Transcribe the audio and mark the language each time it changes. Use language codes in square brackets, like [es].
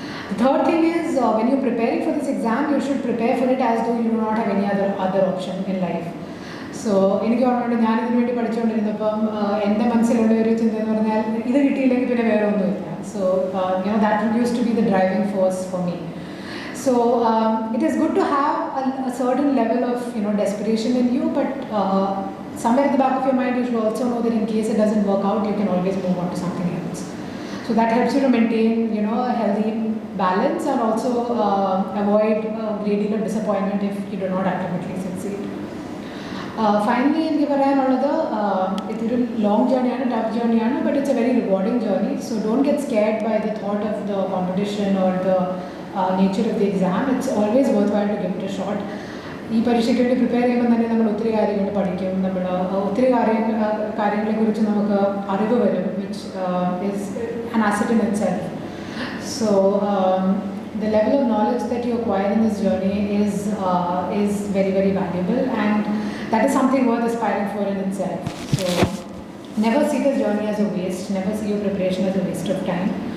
[en] The third thing is when you're preparing for this exam, you should prepare for it as though you do not have any other option in life. [ml] So എനിക്ക് ഓർമ്മയുണ്ട്, ഞാനിതിനു വേണ്ടി പഠിച്ചുകൊണ്ടിരുന്നപ്പം എൻ്റെ മനസ്സിലുള്ള ഒരു ചിന്ത എന്ന് പറഞ്ഞാൽ ഇത് കിട്ടിയില്ലെങ്കിൽ പിന്നെ വേറെ ഒന്നുമില്ല. [en] So that used to be the driving force for me. So it is good to have a certain level of desperation in you, but somewhere at the back of your mind you should also know that in case it doesn't work out, you can always move on to something else. So that helps you to maintain a healthy balance and also avoid a great deal of disappointment if you do not ultimately succeed. Finally, [ml] എനിക്ക് പറയാനുള്ളത് ഇതൊരു [en] Long ജേർണിയാണ്, tough ജേർണിയാണ്, but it's a very rewarding journey. So don't get scared by the thought of the competition or the nature of the exam. It's always worthwhile to give it a shot. [ml] ഈ പരീക്ഷയ്ക്ക് വേണ്ടി prepare ചെയ്യുമ്പോൾ തന്നെ നമ്മൾ ഒത്തിരി കാര്യങ്ങൾ പഠിക്കും, നമ്മൾ ഒത്തിരി കാര്യങ്ങളെക്കുറിച്ച് നമുക്ക് അറിവ് വരും, [en] Which is an asset in itself. So the level of knowledge that you acquire in this journey is very very valuable, and that is something worth aspiring for in itself. So never see this journey as a waste, never see your preparation as a waste of time.